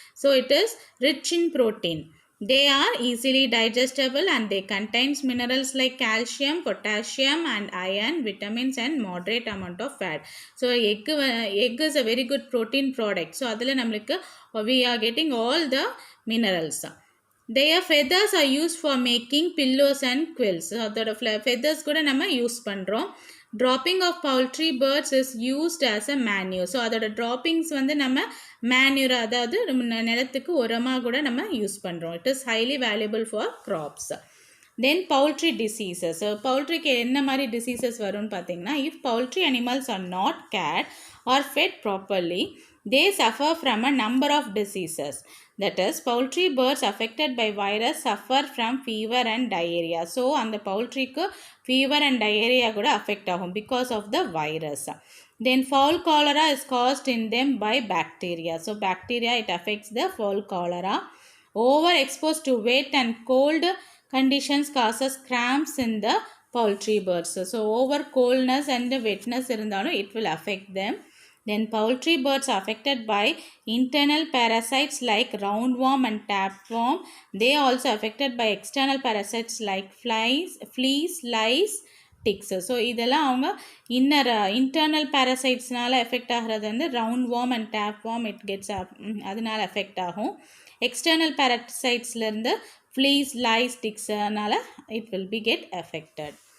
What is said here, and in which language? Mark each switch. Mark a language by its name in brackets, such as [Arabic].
[English] So it is rich in protein. They are easily digestible and they contains minerals like calcium, potassium and iron, vitamins and moderate amount of fat. So egg is a very good protein product. So [Tamil] அதில் நம்மளுக்கு [English] we are getting all the minerals. Their feathers are used for making pillows and quilts. [Tamil] So அதோட feathers கூட நம்ம use பண்ணுறோம். [English] Dropping of poultry birds is used as a manure. [Tamil] So அதோட droppings வந்து நம்ம manure, அதாவது நிலத்துக்கு உரமாக கூட நம்ம யூஸ் பண்ணுறோம். [English] It is highly valuable for crops. Then poultry diseases. [Tamil] So poultryக்கு என்ன மாதிரி diseases வரும்னு பார்த்தீங்கன்னா, [English] if poultry animals are not cared or fed properly, they suffer from a number of diseases. That is, poultry birds affected by virus suffer from fever and diarrhea. So அந்த poultryக்கு fever and diarrhea கூட affect ஆகும் because of the virus. Then fowl cholera is caused in them by bacteria. So bacteria, it affects the fowl cholera. Overexposed to wet and cold conditions causes cramps in the poultry birds. So over coldness and wetness இருந்தாலும் it will affect them. Then poultry birds are affected by internal parasites like roundworm and tapeworm. They are also affected by external parasites like fleas, lice, ticks. [Tamil] So இதெல்லாம் அவங்க internal parasitesனால effect ஆகிறது வந்து roundworm and tapeworm it gets அதனால effect ஆகும். [English] external parasitesலேருந்து fleas, lice, ticksனால it will be get affected.